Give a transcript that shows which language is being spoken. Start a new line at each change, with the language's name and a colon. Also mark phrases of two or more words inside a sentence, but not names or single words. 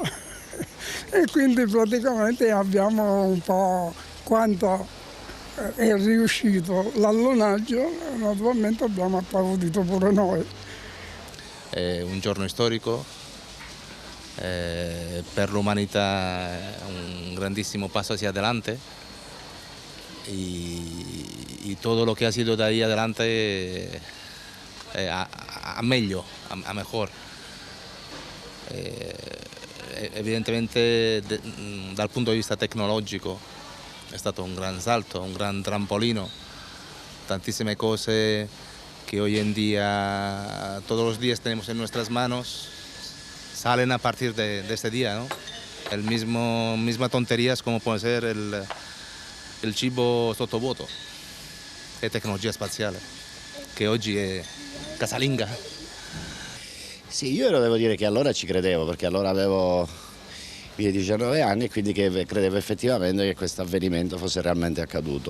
Italian: E quindi praticamente abbiamo un po' quanto è riuscito l'allunaggio, naturalmente abbiamo applaudito pure noi. È un giorno storico, per l'umanità un grandissimo
Spanish: paso hacia adelante y todo lo que ha sido de ahí adelante
Italian: a meglio,
Spanish: a mejor.
Italian: Evidentemente dal punto di vista tecnologico è stato un gran salto, un gran trampolino, tantissime cose
Spanish: que hoy en día todos los días tenemos en nuestras manos salen a partir de este día, ¿no? Misma tonterías como puede ser
Italian: il cibo sottovuoto, è tecnologia spaziale, che oggi è casalinga. Sì, io devo dire che allora ci credevo, perché allora avevo 19 anni e quindi credevo effettivamente che questo avvenimento fosse realmente accaduto.